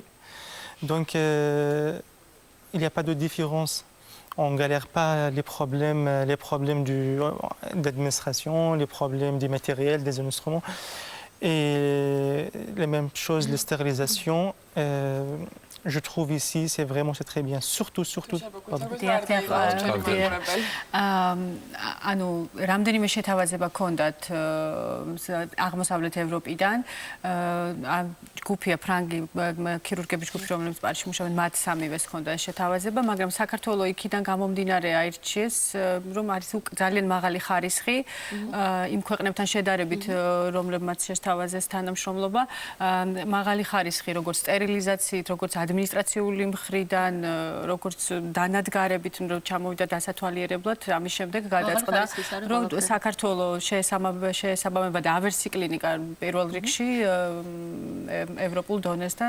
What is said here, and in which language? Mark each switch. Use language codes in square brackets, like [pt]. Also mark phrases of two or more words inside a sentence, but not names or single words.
[fr] Donc, il n'y a pas de différence. On ne galère pas les problèmes d'administration, les problèmes des matériels, des instruments. Et la même chose, la stérilisation. Je trouve ici, c'est très bien. Surtout. [ka] ანუ რამდენიმე შეთავაზება ქონდათ აღმოსავლეთ ევროპიდან ჯგუფია ფრანგი ქირურგების ჯგუფი რომლებიც პარიზში მუშაობენ მათ სამივეს ქონდა შეთავაზება მაგრამ საქართველოს იქიდან გამომდინარე აირჩიეს რომ არის ძალიან მაღალი ხარისხი იმ ქვეყნებთან შედარებით რომლებმაც შეთავაზეს თანამშრომლობა მაღალი ხარისხი როგორც სტერილიზაციით როგორც ადმინისტრაციული მხრიდან როგორც დანადგარებით რომ ჩამოვიდა დასათვალიერებლად ამის შემდეგ გადაწყდა რომ საქართველოს შეესაბამება და ავერსი კლინიკა პირველ რიგში ევროპულ დონეს და